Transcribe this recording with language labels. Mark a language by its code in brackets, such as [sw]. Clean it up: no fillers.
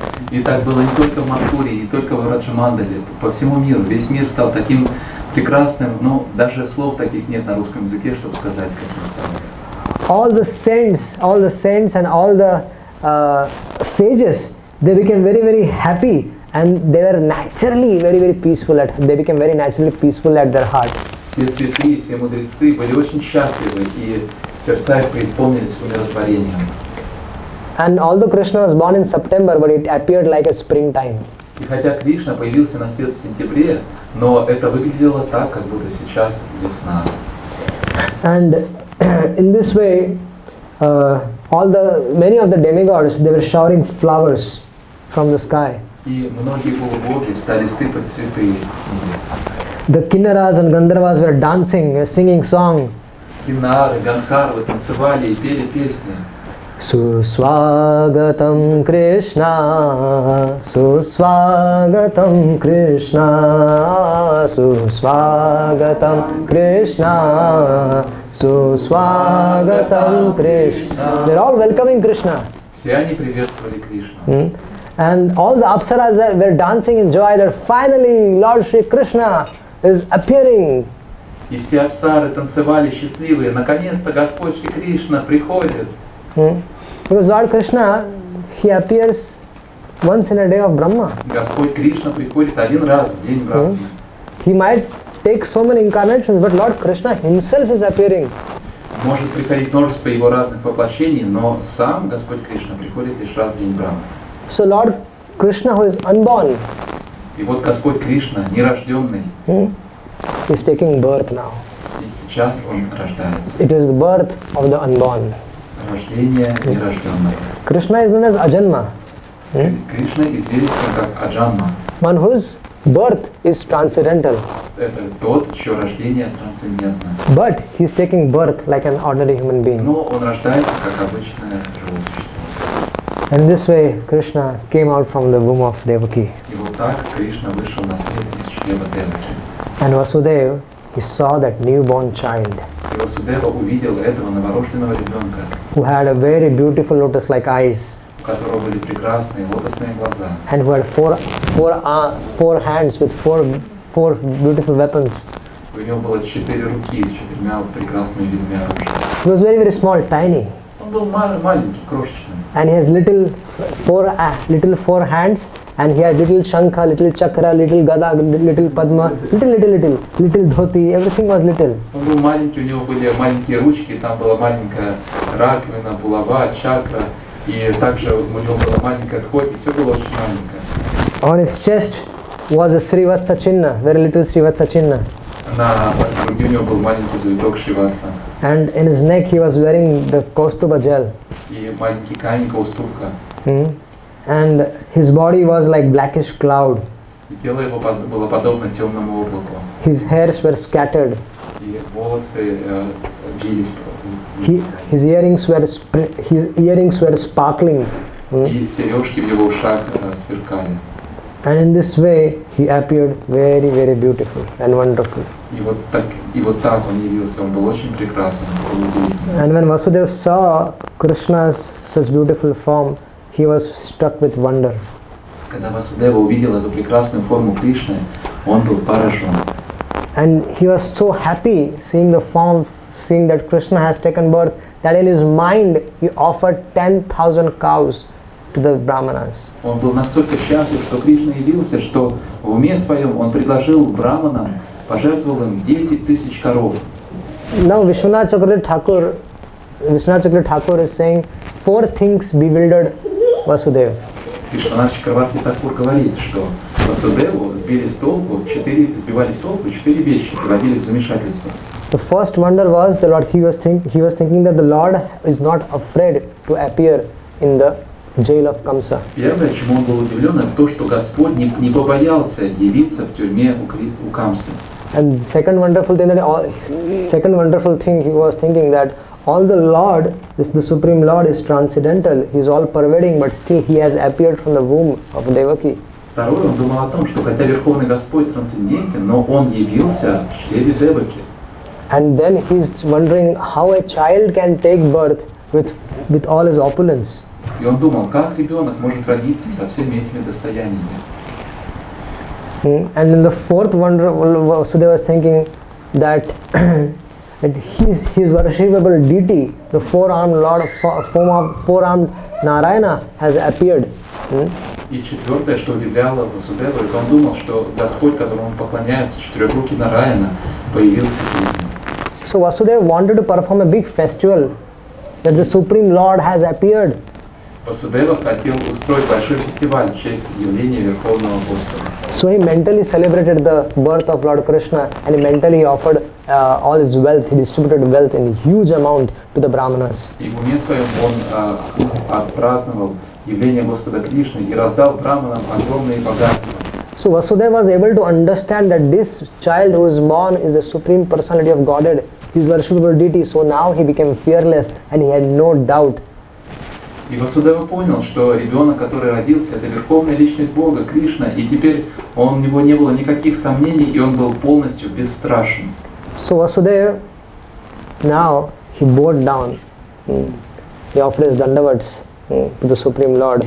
[ru] И так было не только в Мадхуре, не только в Браджамандале, по всему миру. Весь мир стал таким прекрасным, но даже слов таких нет на русском языке, чтобы сказать, как он стал. [en] All the saints and all the sages, they became very, very happy, and they were naturally very, very peaceful. They became very naturally peaceful at their heart. [ru] Все святые, все мудрецы были очень счастливы, и сердца их преисполнились умиротворением. [en] And although Krishna was born in September, but it appeared like a springtime. [ru] И хотя Кришна появился на свет в сентябре, но это выглядело так, как будто сейчас весна. [en] And in this way, many of the demigods, they were showering flowers from the sky. [ru] И многие полубоги стали сыпать цветы с небес. [en] The Kinnaras and Gandharvas were dancing, singing song. [ru] Киннары, Гандхарвы танцевали и пели песни. [sa] Suswagatam Krishna, Suswagatam Krishna, Suswagatam Krishna, Suswagatam Krishna. [en] They're all welcoming Krishna. [ru] Все они приветствовали Кришну. [en] And all the apsaras were dancing in joy that finally Lord Shri Krishna is appearing. [ru] И все апсары танцевали счастливые. Наконец-то Господь Шри Кришна приходит. [en] Because Lord Krishna, he appears once in a day of Brahma. [ru] Господь Кришна приходит один раз в день Брахмы. [en] He might take so many incarnations, but Lord Krishna himself is appearing. [ru] Может приходить множество его разных воплощений, но сам Господь Кришна приходит лишь раз в день Брахмы. [en] So Lord Krishna, who is unborn, [ru] И вот Господь Кришна, нерожденный, [en] is taking birth now. [ru] и сейчас Он рождается. [en] It is the birth of the unborn. [ru] Рождение нерожденного. [en] Krishna is known as Ajanma, [ru] Кришна известен как Аджанма. [en] one whose birth is transcendental. [ru] Это тот, чье рождение трансцендентно. [en] But he is taking birth like an ordinary human being. [ru] Но он рождается как обычное живое существо. [en] And this way Krishna came out from the womb of Devaki. [ru] И вот так Кришна вышел на свет из чрева Деваки. [en] And Vasudeva, he saw that newborn child [ru] И Васудева увидел этого новорожденного ребенка, [en] who had a very beautiful lotus-like eyes [ru] у которого были прекрасные лотосные глаза, [en] and who had four hands with four beautiful weapons. [ru] у него было 4 руки с 4 прекрасными видами оружия. [en] He was very, very small, tiny. [ru] Он был маленький, крошечный. [en] And he has little four hands, and he had little shankha, little chakra, little gada, little padma, little dhoti, everything was little. [ru] Он был маленький, у него были маленькие ручки, там была маленькая раковина, булава, чакра, и также у него была маленькая дхоти, все было очень маленькое. [en] On his chest was a Srivatsa Chinna, very little Srivatsa Chinna. [ru] На груди у него был маленький завиток Шриватса, [en] And in his neck he was wearing the Kaustuba gel. [ru] и маленький камень Каустубка. [en] And his body was like blackish cloud. [ru] И тело его было подобно темному облаку, [en] His hairs were scattered. [ru] и волосы вились, [en] His earrings were sparkling. [ru] и сережки в его ушах сверкали. [en] And in this way he appeared very, very beautiful and wonderful. [ru] И вот так он явился, он был очень прекрасным, удивительным. [en] And when Vasudeva saw Krishna's such beautiful form, he was struck with wonder. [ru] Когда Васудева увидел эту прекрасную форму Кришны, он был поражен. [en] And he was so happy seeing the form, seeing that Krishna has taken birth, that in his mind he offered 10,000 cows to the Brahmanas. [ru] Он был настолько счастлив, что Кришна явился, что в уме своем он предложил браманам, пожертвовал им 10 тысяч коров. [en] Now Vishwanath Chakravarti Thakur is saying 4 things bewildered Vasudeva. [ru] Вишванат Чакраварти Такур говорит, что Васудеву сбивали с толку 4 вещи, приводили в замешательство. [en] The first wonder was the Lord. He was thinking that the Lord is not afraid to appear in the jail of Kamsa. [ru] Первое, чему он был удивлен, это то, что Господь не побоялся явиться в тюрьме у Камсы. [en] And second wonderful thing he was thinking that all the Lord, the Supreme Lord is transcendental. He is all pervading, but still he has appeared from the womb of Devaki. [ru] Второе, он думал о том, что хотя Верховный Господь трансцендентен, но он явился в чреве Деваки. [en] And then he is wondering how a child can take birth with all his opulence. [ru] И он думал, как ребенок может родиться со всеми этими достояниями. [en] And in the fourth wonder, Vasudeva was thinking that his worshipable deity, the four-armed Lord, four-armed Narayana, has appeared. [ru] И четвертое, что удивляло Васудеву, это он думал, что Господь, которому он поклоняется, четырехрукий Нараяна, появился перед ним. [en] So Vasudeva wanted to perform a big festival that the Supreme Lord has appeared. [ru] Васудева хотел устроить большой фестиваль в честь явления Верховного Господа. [en] So he mentally celebrated the birth of Lord Krishna, and he mentally offered all his wealth. He distributed wealth in huge amount to the Brahmanas. [ru] И в уме своем он отпраздновал явление Господа Кришны и раздал браманам огромные богатства. [en] So Vasudeva was able to understand that this child who is born is the Supreme Personality of Godhead, his worshipable deity. So now he became fearless and he had no doubt. [ru] И Васудева понял, что ребенок, который родился, это верховная личность Бога, Кришна, и теперь у него не было никаких сомнений, и он был полностью бесстрашен. [en] So Vasudeva, now he bowed down. He offered his dandavats to the Supreme Lord.